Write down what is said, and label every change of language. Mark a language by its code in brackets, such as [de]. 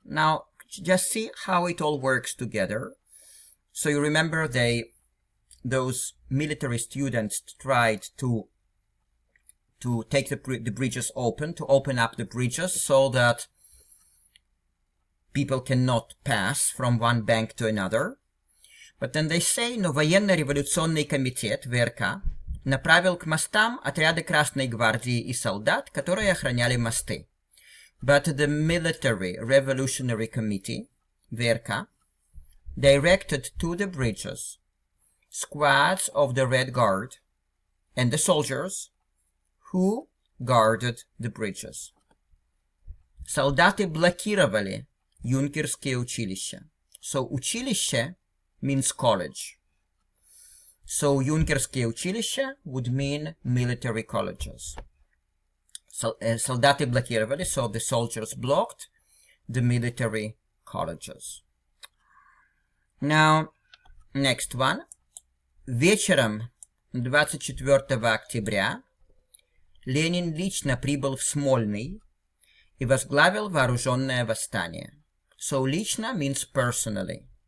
[en] Now, just see how it all works together. So you remember those military students tried to take the bridges open, to open up the bridges so that people cannot pass from one bank to another. But then they say, [ru] но военно-революционный комитет, ВРК, направил к мостам отряды Красной гвардии и солдат, которые охраняли мосты. [en] But the Military Revolutionary Committee, ВРК, directed to the bridges squads of the Red Guard and the soldiers who guarded the bridges. [ru] Солдаты блокировали юнкерские училища. [en] So училище means college. So [ru] юнкерские училища [en] would mean military colleges. [ru] Солдаты блокировали, [en] so the soldiers blocked the military colleges. Now, next one. [ru] Вечером 24 октября Ленин лично прибыл в Смольный и возглавил вооруженное восстание. [en] So лично means personally.